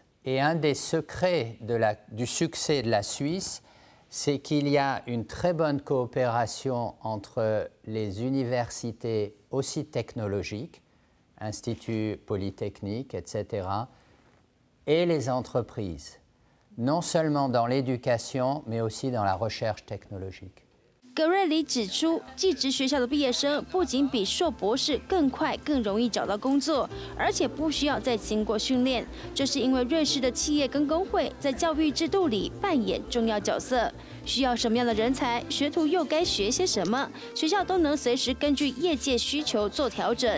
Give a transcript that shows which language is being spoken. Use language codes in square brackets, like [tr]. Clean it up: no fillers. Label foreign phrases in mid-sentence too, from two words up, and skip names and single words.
[fr] Et un des secrets du succès de la Suisse, c'est qu'il y a une très bonne coopération entre les universités aussi technologiques, instituts polytechniques, etc., et les entreprises, non seulement dans l'éducation, mais aussi dans la recherche technologique. [zh] 格瑞里指出，技职学校的毕业生不仅比硕博士更快、更容易找到工作，而且不需要再经过训练。这是因为瑞士的企业跟工会在教育制度里扮演重要角色。需要什么样的人才，学徒又该学些什么，学校都能随时根据业界需求做调整。